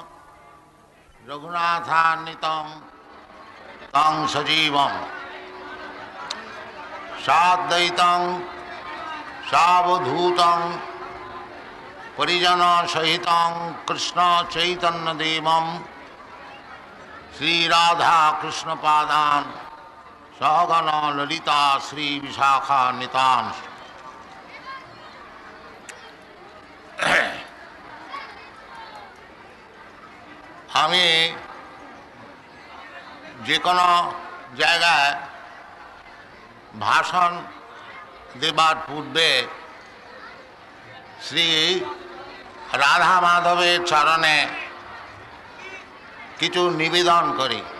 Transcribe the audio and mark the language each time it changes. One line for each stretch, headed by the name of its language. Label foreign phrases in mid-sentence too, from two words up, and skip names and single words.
Sanskrit: रघुनाथान्वितं तं सजीवं साद्वैतं सावधूतं परिजन सहितं कृष्ण चैतन्य देवं श्री राधा कृष्ण पादान सहगण ललिता श्री विशाखान्वितान्।
Bangla: আমি যে কোনো জায়গায় ভাষণ দেবার পূর্বে শ্রী রাধা মাধবের চরণে কিছু নিবেদন করি।